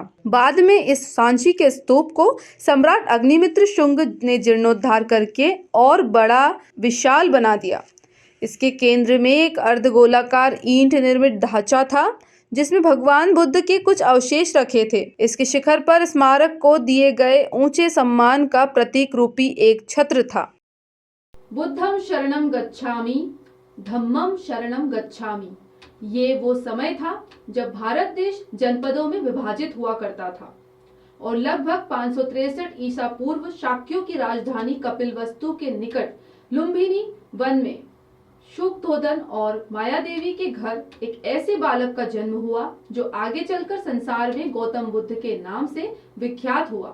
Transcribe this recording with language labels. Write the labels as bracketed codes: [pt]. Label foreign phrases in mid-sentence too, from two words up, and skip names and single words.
[hi] बाद में इस सांची के स्तूप को सम्राट अग्निमित्र शुंग ने जीर्णोद्धार करके और बड़ा विशाल बना दिया। इसके केंद्र में एक अर्धगोलाकार ईंट निर्मित ढांचा था, जिसमें भगवान बुद्ध के कुछ अवशेष रखे थे। इसके शिखर पर स्मारक को दिए गए ऊंचे सम्मान का प्रतीक रूपी एक छत्र था। [pi] बुद्धम शरणम गच्छामि, धम्मम शरणम गच्छामि। [hi] ये वो समय था जब भारत देश जनपदों में विभाजित हुआ करता था और लगभग 563 ईसा पूर्व शाक्यों की राजधानी कपिलवस्तु के निकट लुम्बिनी वन में शुकधोदन और माया देवी के घर एक ऐसे बालक का जन्म हुआ जो आगे चलकर संसार में गौतम बुद्ध के नाम से विख्यात हुआ।